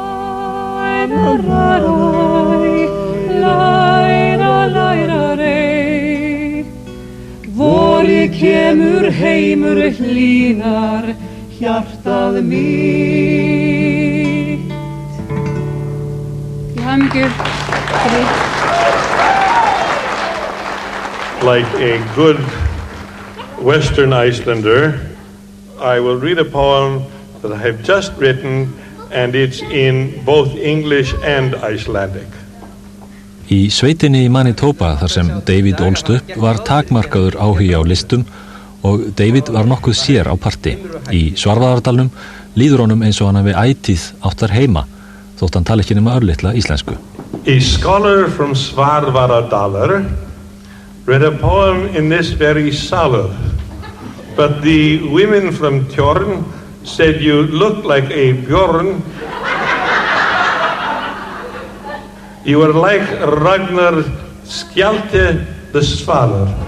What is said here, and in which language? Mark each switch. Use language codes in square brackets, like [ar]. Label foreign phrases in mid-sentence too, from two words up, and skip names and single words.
[is] Vorið kemur heimur hlýnar hjartað mitt. Til hamingju. [en] Like a good Western Icelander, I will read a poem that I have just written, and it's in both English and Icelandic. [is] Í sveitinni í Manitoba, þar sem David ólst upp, var takmarkaður áhugi á listum og David var nokkuð sér á parti. Í Svarfaðardalnum líður honum eins og hann hafi ætíð áttar heima, þótt hann tali ekki nema örlitla íslensku. [en] A scholar from Svarfaðardalur read a poem in this very salad, but the women from Tjörn said you look like a björn. You were like Ragnar Skjalti the Svalur.